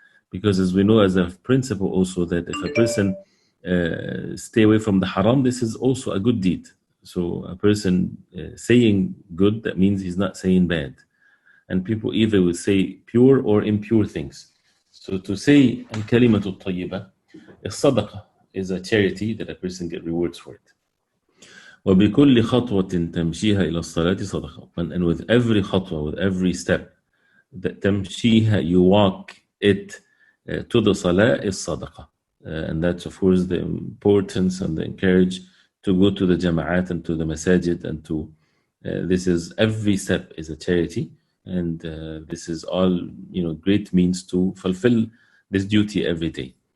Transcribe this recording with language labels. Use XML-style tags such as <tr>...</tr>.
<en>Because as we know as a principle also that if a person stay away from the haram, this is also a good deed. So a person saying good, that means he's not saying bad. And people either will say pure or impure things. So to say al-kalimatu tayyiba, الصدقة is a charity that a person get rewards for it.</en> <ar>وبكل خطوة تمشيها إلى الصلاة صدقة.</ar> <en>And with every خطوة, with every step that تمشيها, you walk it to the salah, is صدقة. And that's of course the importance and the encourage to go to the jama'at and to the masajid and to this is every step is a charity, and this is all great means to fulfill this duty every day.</en>